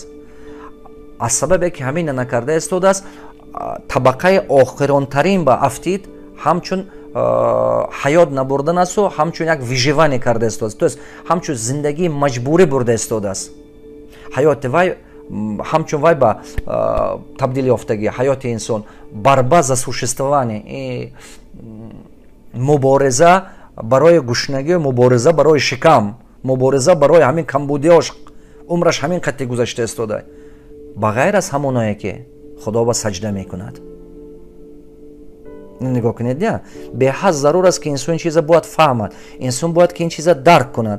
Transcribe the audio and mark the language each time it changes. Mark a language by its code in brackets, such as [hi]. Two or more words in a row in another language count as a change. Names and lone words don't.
[tg] аз сабабе ки ҳамина накарда истодааст, табақаи охиронтарин ба афтид ҳамчун ҳаёт набурдан асту ҳамчун як выживание карда истодааст. [ru] То есть [tg] ҳамчун зиндагии маҷбурӣ бурда истодааст. ҳаёти вай ҳамчун вай ба табдили ёфтагӣ ҳаёти инсон [ru] борьба за существование и [tg] мубориза барои гушнагӣ, мубориза барои шикам, мубориза барои ҳамин камбудиёш умраш ҳамин қадри гузашта истода ба ғайр аз ҳамоное ки худо ба саҷда мекунад. нигоҳ кунед, я беҳад зарур аст ки инсон ин чиза бояд фаҳмад, инсон бояд ки ин чиза дарк кунад.